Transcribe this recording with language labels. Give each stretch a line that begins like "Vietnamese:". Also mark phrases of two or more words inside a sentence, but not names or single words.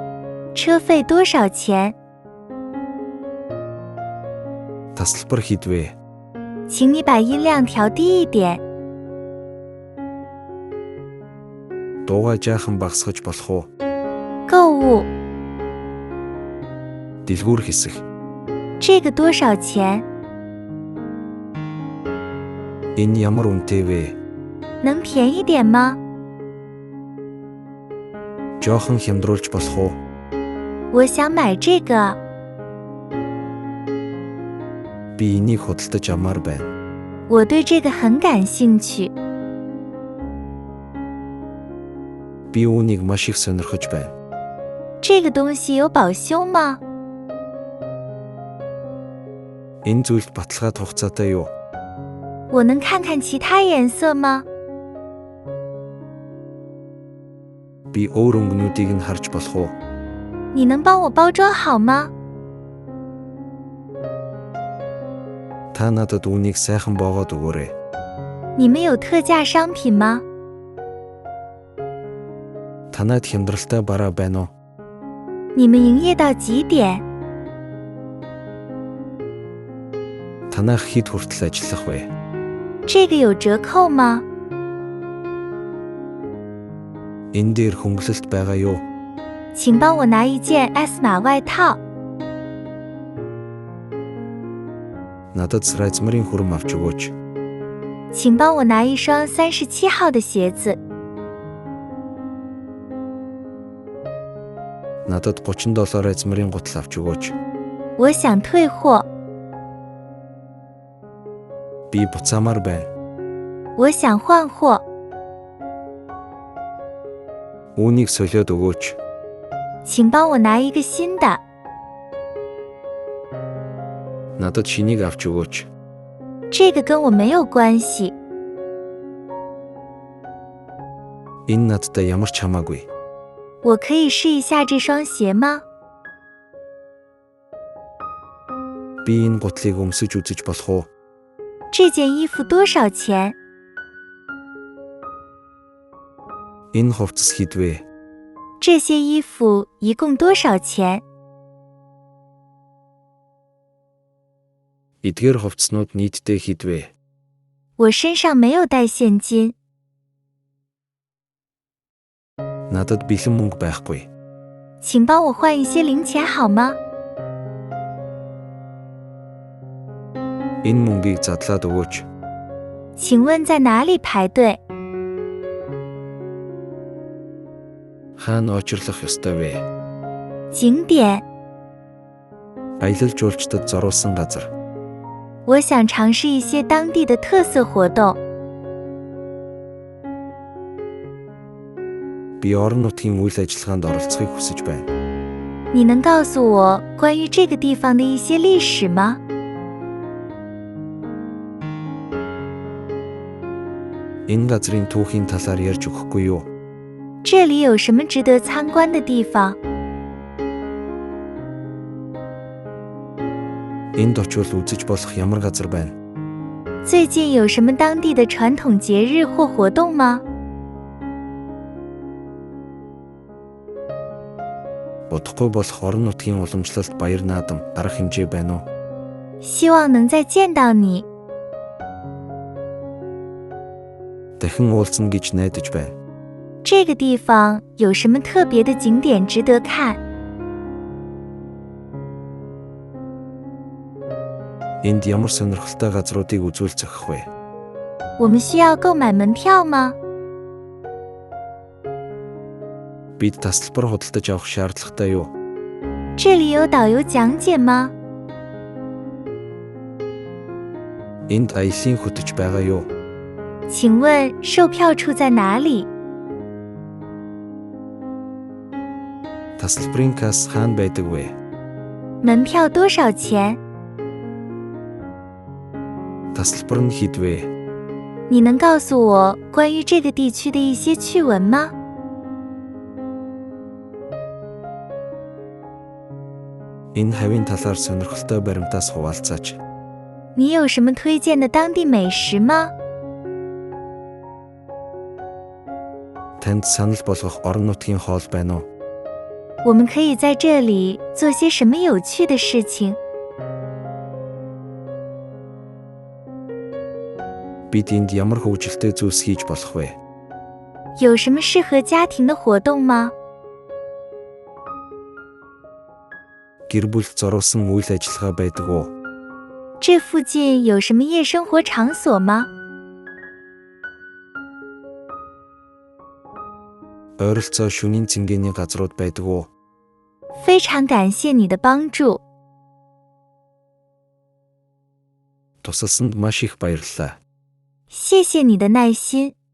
Chinese: 车费多少钱？
Mongolian: Тасалбар хэд вэ?
Chinese: 请你把音量调低一点。
Mongolian: Дуугаа жаахан багасгаж болох уу?
Chinese: 购物，
Mongolian: Дэлгүүр хэсэг.
Chinese: 这个多少钱？
Mongolian: Энэ ямар үнэтэй вэ?
Chinese: 能便宜点吗？
Mongolian: Жоохон хямдруулж болох уу?
Chinese: 我想买这个，
Mongolian: Би энийг худалдаж авмаар байна.
Chinese: 我对这个很感兴趣。
Mongolian: Би үүнийг маш их сонирхож байна.
Chinese: 这个东西有保修吗？
Mongolian: Энэ зүйлд баталгаад хугацаатай юу?
Chinese: 我能看看其他颜色吗？
Mongolian: Би өөр өнгөнүүдийг нь харж болох уу?
Chinese: 你能帮我包装好吗？
Mongolian: Та надад үүнийг сайхан боогоод өгөөрэй.
Chinese: 你们有特价商品吗？
Mongolian: Танад хямдралтай бараа байна уу?
Chinese: 你们营业到几点？
Mongolian: Танах хэд хүртэл ажиллах вэ?
Chinese: 这个有折扣吗？
Mongolian: Энэ дээр хөнгөлөлт байгаа юу?
Chinese: 请帮我拿一件 S 码外套。
Mongolian: Надад Срайзмарын хүрэм авч өгөөч.
Chinese: 请帮我拿一双37号的鞋子。
Mongolian: Надад 30 Райзмарын гутал авч өгөөч.
Chinese: 我想退货，
Mongolian: Би буцаамаар байна.
Chinese: 我想换货，
Mongolian: Үүнийг солиод өгөөч.
Chinese: 请帮我拿一个新的。
Mongolian: Надад шинийг авч өгөөч.
Chinese: 这个跟我没有关系，
Mongolian: Энэ надтай ямар ч хамаагүй.
Chinese: 我可以试一下这双鞋吗？
Mongolian: Би энэ гутлыг өмсөж үзэж болох уу?
Chinese: 这件衣服多少钱？
Mongolian: Энэ хувцас хэд вэ?
Chinese: 这些衣服一共多少钱？
Mongolian: Эдгээр хувцснууд нийтдээ хэд вэ?
Chinese: 我身上没有带现金，
Mongolian: Надад бэлэн мөнгө байхгүй.
Chinese: 请帮我换一些零钱好吗？
Mongolian: Энэ мөнгийг задлаад өгөөч.
Chinese: 请问在哪里排队？
Mongolian: Хаана очирлох ёстой вэ?
Chinese: 景点，
Mongolian: Аялал жуулчдад зориулсан газар.
Chinese: 我想尝试一些当地的特色活动。
Mongolian: Би орон нутгийн үйл ажиллагаанд оролцохыг хүсэж байна.
Chinese: 你能告诉我关于这个地方的一些历史吗？
Mongolian: Энэ газрын түүхийн талаар ярьж өгөхгүй юу?
Chinese: 这里有什么值得参观的地方？
Mongolian: Энд очивол үзэж болох ямар газар байна?
Chinese: 最近有什么当地的传统节日或活动吗？
Mongolian: Удахгүй болох орон нутгийн уламжлалт баяр наадам арга хэмжээ байна уу?
Chinese: 希望能再见到你。
Mongolian: Дахин уулзна гэж найдаж байна.
Chinese: 这个地方有什么特别的景点值得看？
Mongolian: Энд ямар сонирхолтой газруудыг үзүүл зохих вэ?
Chinese: 我们需要购买门票吗？
Mongolian: Бид тасалбар худалдаж авах шаардлагатай юу?
Chinese: 这里有导游讲解吗？
Mongolian: Энд аялын хөтөч байгаа юу?
Chinese: 请问售票处在哪里？
Mongolian: Тасалбарын касс хаана байдаг вэ?
Chinese: 门票多少钱？
Mongolian: Тасалбар нь хэд вэ?
Chinese: 你能告诉我关于这个地区的一些趣闻吗？
Mongolian: Энэ хавийн талаар сонирхолтой баримтаас хуваалцаач.
Chinese: 你有什么推荐的当地美食吗？
Mongolian: Танд санал болгох орон нутгийн хоол байна уу?
Chinese: 我们可以在这里做些什么有趣的事情？
Mongolian: Бид энд ямар хөгжилтэй зүйлс хийж болох вэ?
Chinese: 有什么适合家庭的活动吗？
Mongolian: Гэр бүлд зориулсан үйл ажиллагаа байдаг уу?
Chinese: 这附近有什么夜生活场所吗？
Mongolian: Ойролцоо шөнийн цэнгэний газрууд байдаг уу?
Chinese: 非常感谢你的帮助，
Mongolian: Тусалсанд маш их баярлалаа.
Chinese: 谢谢你的耐心，